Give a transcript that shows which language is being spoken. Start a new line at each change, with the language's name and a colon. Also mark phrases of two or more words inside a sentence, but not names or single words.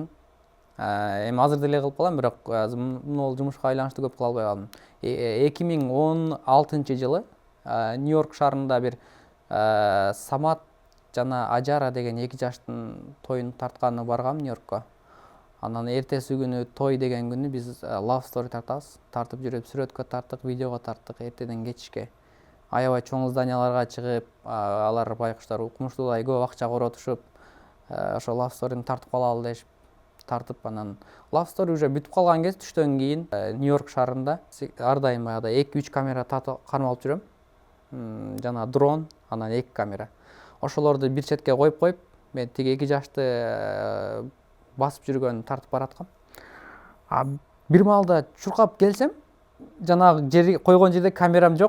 Kyrgyz: Эми азыр деле кылып калам, бирок могул жумушка айланыштуу көп кыла албай калдым. 2016-жылы Нью-Йорк шаарында бир Самат жана Ажара деген 2 жаштын тоюн тартканына баргам Нью-Йоркко. Анан эртеси күнү той деген күнү биз
English: love story
Kyrgyz: тартабыз. Тартып жүрүп, сүрөткө тарттык, видеого тарттык эртеден кечке. Аябай чоң зданияларга чыгып, алар байкуштар укмуштуудай көп акча коротушуп, ошо
English: love story'ни
Kyrgyz: тартып калалы дешип, тартып анан
English: love story
Kyrgyz: уже бүтүп калган кез түштөн кийин Нью-Йорк шаарында ар дайым баягыдай 2-3 камера кармалып жүрөм. Жана дрон, анан 2 камера. Ошолорду бир четке коюп, мен тиги 2 жашты басып жүргөн тартып бараткам. Бир маалда чуркап келсем, жанагы жери койгон жерде камерам жок.